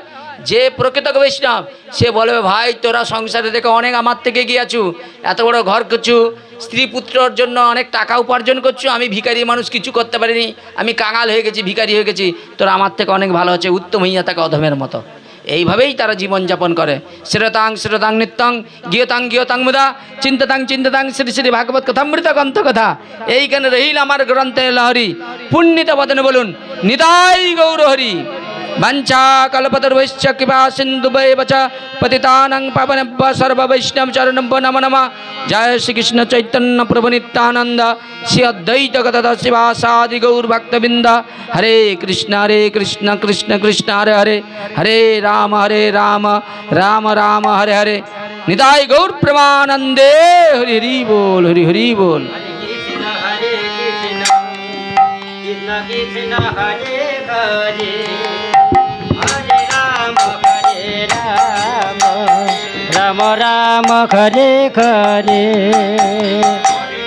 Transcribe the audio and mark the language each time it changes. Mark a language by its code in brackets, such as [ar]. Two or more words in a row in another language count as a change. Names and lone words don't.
[bn] যে প্রকৃত বৈষ্ণব সে বলবে ভাই তোরা সংসারে দেখে অনেক আমার থেকে গিয়েছু, এত বড় ঘর করছু, স্ত্রী পুত্রর জন্য অনেক টাকা উপার্জন করছু, আমি ভিখারি মানুষ, কিছু করতে পারিনি, আমি কাঙাল হয়ে গেছি, ভিখারি হয়ে গেছি, তোরা আমার থেকে অনেক ভালো আছে, উত্তম হইয়া থাকে অধমের মতো। এইভাবেই তারা জীবনযাপন করে। [sa] শ্রোতাং নিত্যং গিয়তাং মুদা চিন্তাতাং শ্রী শ্রী ভাগবত কথামৃত গ্রন্থ কথা। [bn] এইখানে রহিল আমার গ্রন্থের লহরি, পুণ্যিত বদনে বলুন নিতাই গৌর হরি। [sa] वंचा कल्पतरुश्च कृपा सिंधुभैव च पतितानां पावनेभ्यो सर्व वैष्णव चरणभ्यो नमो नमः। जय श्री कृष्ण चैतन्य प्रभु नित्यानंद, श्री अद्वैत गदाधर शिवासादि गौर भक्तबिंद। हरे कृष्ण कृष्ण कृष्ण हरे हरे, हरे राम राम राम हरे हरे। [bn] নিতাই গৌর প্রেমানন্দে, হরি হরি বোল, হরি হরি বোল। [sa] हरे कृष्ण कृष्ण हरे हरे, राम राम हरे हरे।